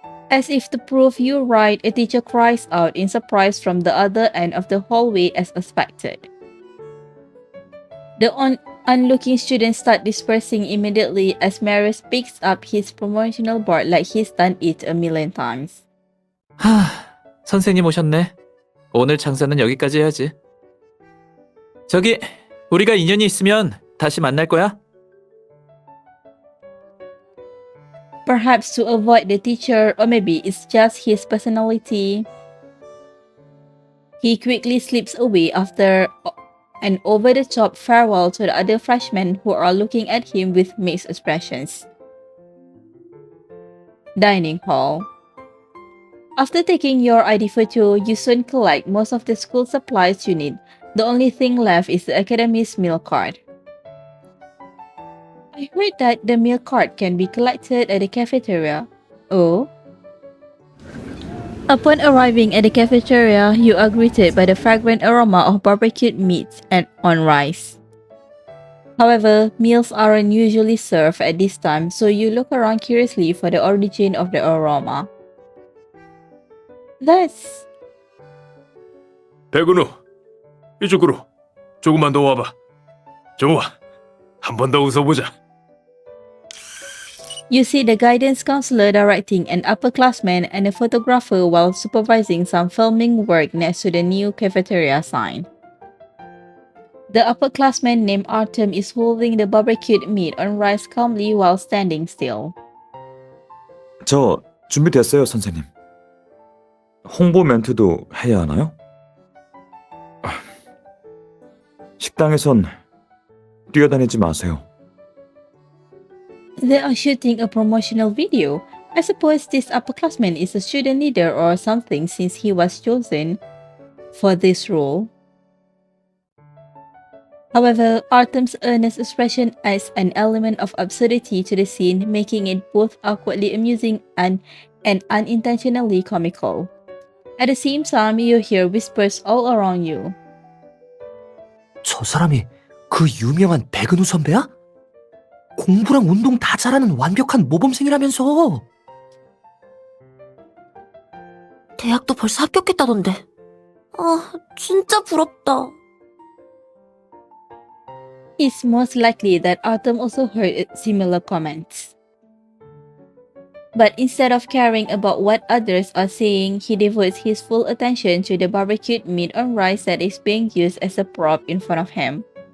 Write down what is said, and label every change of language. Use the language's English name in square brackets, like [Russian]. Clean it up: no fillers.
[English] As if to prove you right, a teacher cries out in surprise from the other end of the hallway as expected. The onlooking students start dispersing immediately as Marius picks up his promotional board like he's done it a million times. [Korean] 하, 선생님 오셨네. 오늘 장사는 여기까지 해야지. 저기, 우리가 인연이 있으면 다시 만날 거야? [English] Perhaps to avoid the teacher, or maybe it's just his personality. He quickly slips away after an over-the-top farewell to the other freshmen who are looking at him with mixed expressions. Dining hall. After taking your ID photo, you soon collect most of the school supplies you need. The only thing left is the academy's meal card. I heard that the meal card can be collected at the cafeteria. Oh? Upon arriving at the cafeteria, you are greeted by the fragrant aroma of barbecued meats and on rice. However, meals aren't usually served at this time, so you look around curiously for the origin of the aroma. That's... [Korean] 백은우, 이쪽으로 조금만 더 와봐. 좋아, 한 번 더 웃어보자. [English] You see the guidance counselor directing an upperclassman and a photographer while supervising some filming work next to the new cafeteria sign. The upperclassman named Artem is holding the barbecued meat on rice calmly while standing still. [Korean] 저 준비됐어요, 선생님. 홍보 멘트도 해야 하나요? 식당에선 뛰어다니지 마세요. [English] They are shooting a promotional video. I suppose this upperclassman is a student leader or something since he was chosen for this role. However, Artem's earnest expression adds an element of absurdity to the scene, making it both awkwardly amusing and unintentionally comical. At the same time, you hear whispers all around you. [Korean] 저 사람이 그 유명한 백은우 선배야? 공부랑 운동 다 잘하는 완벽한 모범생이라면서. 대학도 벌써 합격했다던데. 아, 진짜 부럽다. [English] It's most likely that Artem also heard similar comments. But instead of caring about what others are saying, he devotes his full attention to the barbecued meat on rice that is being used as a prop in front of him.